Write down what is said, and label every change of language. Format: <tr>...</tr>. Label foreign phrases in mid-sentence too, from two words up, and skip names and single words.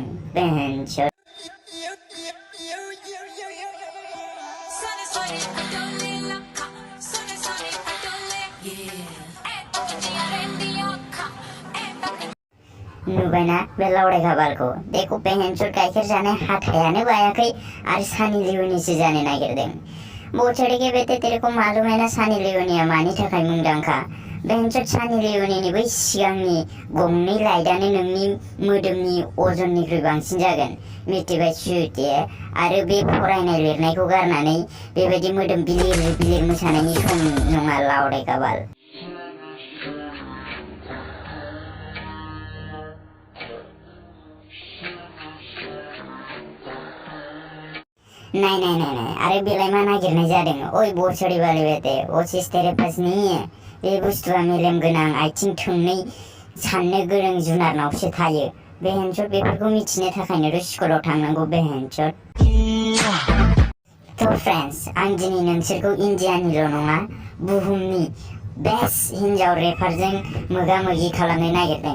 <brx>बेहेनसद नुबायना बे लावड़े गाबालखौ। देखो बेहेनसद गाइखेर जानाय हाथायानो बायाखै आरो सानी लिय'निसो जानो नागिरदों।</brx> <hi>बोचड़े के बेटे तेरे को मालूम है ना</hi> <brx>सानी लिय'निया मानि थाखाय मुंदांखा? बेहेनसद सानी लिय'निनि बै सिगांनि गंनै लाइटआनो नोंनि मोदोमनि अजननिख्रुइ बांसिन जागोन। मिथिबाय सुते? आरो बे फरायनाय लिरनायखौ गारनानै बेबायदि मोदोम बिलिर बिलिर मोसानायनि सम नङा लावड़े गाबाल।</brx> <hi>नहीं अरे</hi> <brx>बेलाय मा नागिरनाय जादों?</brx> <hi>ओइ बोचड़ी वाले बेटे ओसिस तेरे पास नहीं है।</hi> <brx>बे बुस्थुआ मेलेम गोनां आथिं थोंनै साननो गोरों जुनारनावसो थायो। बेहेनसद बेफोरखौ मिथिनो थाखायनो स्कुलाव थांनांगौ बेहेनसद। तो फ्रेंड्स, आं दिनै नोंसोरखौ इन्डियानिल' नङा बुहुमनि बेस्ट हिन्जाव रेपारजों मोगा मोगि खालामनो नागिरदों।</brx>